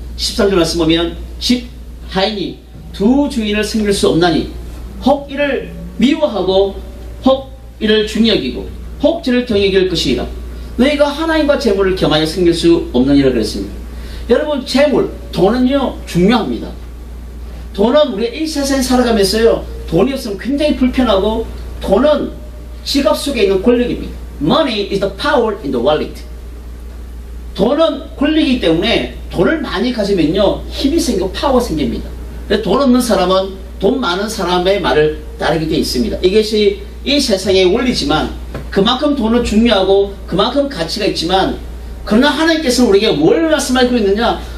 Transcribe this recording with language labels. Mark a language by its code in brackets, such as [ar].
[ko] 13절 말씀 보면 집 하인이 두 주인을 섬길 수 없나니 혹 이를 미워하고 혹 이를 중히 여기고 혹 저를 경히 여길 것이라. 너희가 하나님과 재물을 겸하여 섬길 수 없느니라 그랬습니다. 여러분, 재물, 돈은요 중요합니다. 돈은 우리가 이 세상에 살아가면서요, 돈이 없으면 굉장히 불편하고, 돈은 지갑 속에 있는 권력입니다. [en] Money is the power in the wallet. [ko] 돈은 권력이기 때문에 돈을 많이 가지면요 힘이 생기고 파워가 생깁니다. 돈 없는 사람은 돈 많은 사람의 말을 따르게 되어 있습니다. 이것이 이 세상의 원리지만, 그만큼 돈은 중요하고 그만큼 가치가 있지만, 그러나 하나님께서는 우리에게 뭘 말씀하고 있느냐?